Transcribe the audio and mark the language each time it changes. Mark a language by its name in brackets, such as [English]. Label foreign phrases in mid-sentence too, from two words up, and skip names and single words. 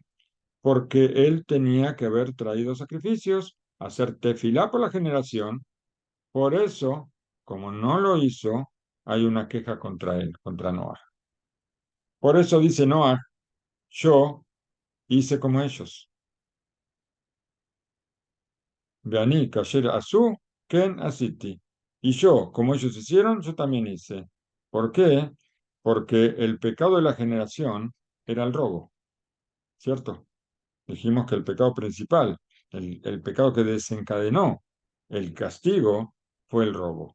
[Spanish] Porque él tenía que haber traído sacrificios, hacer tefilá por la generación. Por eso, como no lo hizo, hay una queja contra él, contra Noah. Por eso dice Noah, yo hice como ellos. [Hebrew] ואני, כאשר עשו, כן עשיתי. [Spanish] Y yo, como ellos hicieron, yo también hice. ¿Por qué? Porque el pecado de la generación era el robo, ¿cierto? Dijimos que el pecado principal, el pecado que desencadenó el castigo, fue el robo.